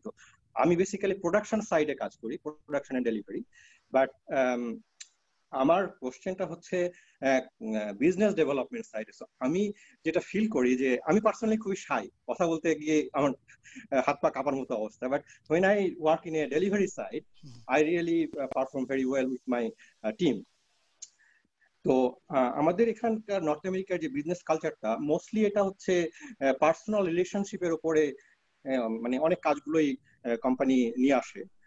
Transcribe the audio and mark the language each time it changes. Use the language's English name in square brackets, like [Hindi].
[Bangla] তো আমি basically production সাইডে কাজ করি, প্রোডাকশন এন্ড ডেলিভারি। বাট আমার কোশ্চেনটা হচ্ছে বিজনেস ডেভেলপমেন্ট সাইডে। আমি যেটা ফিল করি যে আমি পার্সোনালি খুবই শাই, কথা বলতে গিয়ে আমার হাত পা কাঁপার মতো অবস্থা। [English] But when I work in a delivery side, I really perform very well with my team. [Bangla] তো আমাদের এখানকার নর্থ আমেরিকার যে বিজনেস কালচারটা মোস্টলি এটা হচ্ছে পার্সোনাল রিলেশনশিপের উপরে, মানে অনেক কাজগুলোই কোম্পানি নিয়ে আসে।